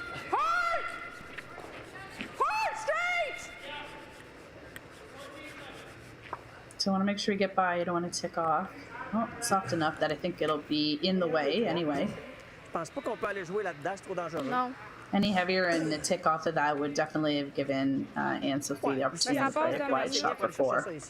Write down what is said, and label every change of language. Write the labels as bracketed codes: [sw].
[en] Hard! Hard! Straight! So I want to make sure we get by. I don't want to tick off. Oh, it's soft enough that I think it'll be in the way anyway. [fr] Je pense pas qu'on peut aller jouer là-dedans, c'est trop dangereux. [en] No. Any heavier and the tick off of that would definitely have given Anne Sophie the opportunity to play a wide shot for 4.